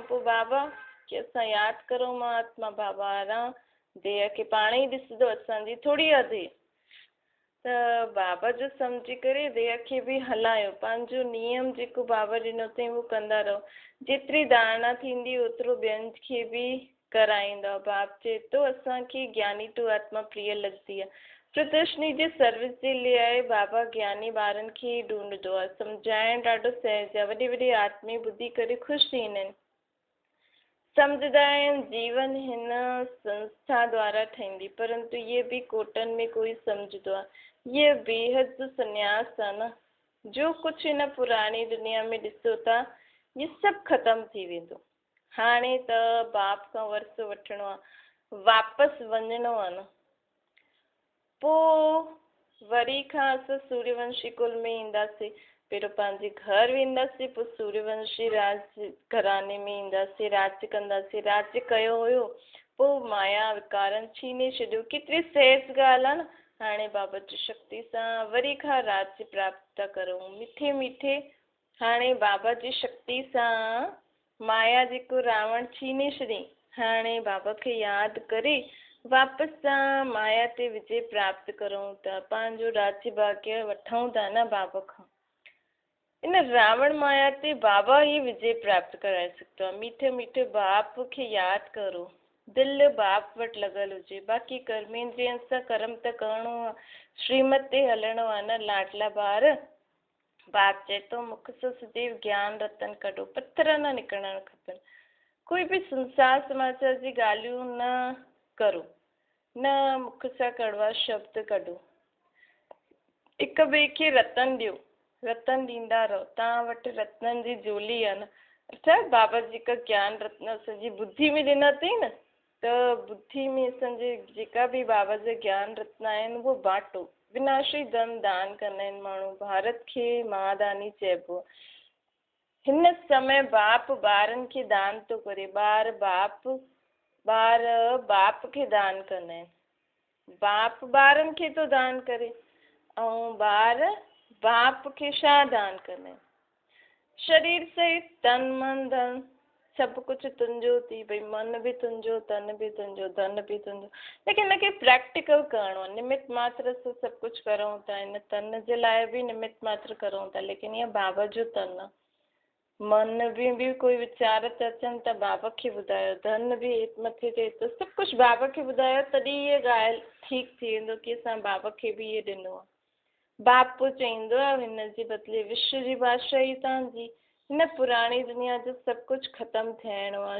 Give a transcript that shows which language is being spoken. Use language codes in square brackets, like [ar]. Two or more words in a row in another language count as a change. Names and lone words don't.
[sd] पोइ बाबा खे असां यादि करूं, मां आत्मा बाबा आहियां, देह खे पाण ई ॾिसंदो, असांजी थोरी आहे देह। त बाबा जो सम्झी करे देह खे बि हलायो। पंहिंजो नियम जेको बाबा ॾिनो अथई उहो कंदा रहो। जेतिरी धारणा थींदी ओतिरो ॿियनि खे बि कराईंदा। बाप चए थो असांखे ज्ञानी टू आत्मा प्रिय लॻंदी आहे। प्रदर्शनी जे सर्विस जे लाइ बाबा ज्ञानी ॿारनि खे ई ढूंढंदो आहे। सम्झाइण ॾाढो सहज आहे। वॾी आदमी ॿुधी करे ख़ुशि थींदा आहिनि, सम्झंदा आहिनि जीवन हिन संस्था द्वारा ठहींदी, परंतु इहे बि कोटनि में कोई सम्झंदो आहे। ये बेहद जो संन्यास आहे न, जो कुझु हिन पुराणी दुनिया में ॾिसो था ये सभु ख़तमु थी वेंदो। हाणे त बाप खां वर्स वठिणो आहे, वापसि वञिणो आहे न। पोइ वरी खां असां सूर्यवंशी कुल में ईंदासीं। पहिरियों पंहिंजे घर वेंदासीं, पोइ सूर्यवंशी राज घराने में ईंदासीं, राज्य कंदासीं। राज्य कयो हुयो, पोइ माया विकारनि छीने छॾियो। केतिरी सहज ॻाल्हि आहे न। हाणे बाबा जी शक्ति सां वरी खां राज्य प्राप्त था करूं, मीठे मीठे। हाणे बाबा जी शक्ति सां माया जेको रावण छीने छॾी, हाणे बाबा खे यादि करे वापसि सां माया ते विजय प्राप्त करूं था, पंहिंजो राज्य भाग्य वठूं था न बाबा खां। इन रावण माया ते बाबा ही विजय प्राप्त कराए सघंदो आहे। मीठे मीठे बाप खे यादि करो, दिलि बाप वटि लॻल हुजे। बाक़ी कर्मेंद्रियनि सां कर्म त करिणो आहे, श्रीमत ते हलणो आहे न लाडला ॿार। बाप चए थो मुख सां सदैव ज्ञान रतन कढो, पत्थर न निकिरणु खपनि। कोई बि संसार समाचार जी ॻाल्हियूं न करो, न मुख सां कड़वा शब्द कढो। हिक ॿिए खे रतन ॾियो, रतन ॾींदा रहो। तव्हां वटि रत्ननि जी झोली आहे न। अच्छा, बाबा जी का ज्ञान रत्न असांजी बुद्धि में ॾिना अथई न, त बुद्धि में असांजे जेका बि बाबा जा ज्ञान रत्न आहिनि उहो बांटो। विनाशी धन दान कंदा आहिनि माण्हू, भारत खे महादानी चइबो। हिन समय बाप ॿारनि खे दान थो करे, ॿार बाप खे दान कंदा आहिनि, बाप ॿारनि खे थो दान करे, ऐं ॿार बाप खे छा दान कंदा आहिनि? शरीर सहित तन मन धन सभु कुझु तुंहिंजो थी, भई मन बि तुंहिंजो, तन बि तुंहिंजो, धन बि तुंहिंजो। लेकिन हिनखे प्रैक्टिकल करिणो आहे। निमित मात्र सां सभु कुझु करूं था, हिन तन जे लाइ बि निमित मात्र करूं था, लेकिन ईअं बाबा जो तन आहे। मन बि कोई वीचार त अचनि त बाबा खे ॿुधायो, धन बि हेठि मथे थिए थो, सभु कुझु बाबा खे ॿुधायो, तॾहिं इहा ॻाल्हि ठीकु थी वेंदो की असां बाबा खे बि इहे ॾिनो आहे। बाप चईंदो आहे हिन जे बदिले विश्व जी बादशाही ई तव्हांजी, हिन पुराणी दुनिया जो सभु कुझु ख़तमु थियणो आहे।